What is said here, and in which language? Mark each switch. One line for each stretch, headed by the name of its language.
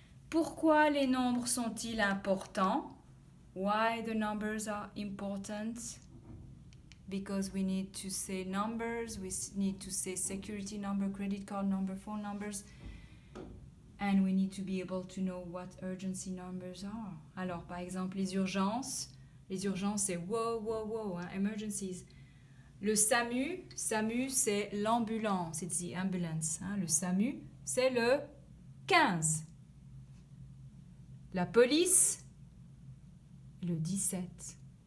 French: Pourquoi les nombres sont-ils importants?
English: Why the numbers are important? Because we need to say numbers, we need to say security number, credit card number, phone numbers, and we need to be able to know what urgency numbers are.
French: Alors, par exemple, les urgences c'est wow, wow, wow, hein, emergencies. Le SAMU c'est l'ambulance,
English: it's the ambulance.
French: Hein. Le SAMU, c'est le 15. La police, le 17.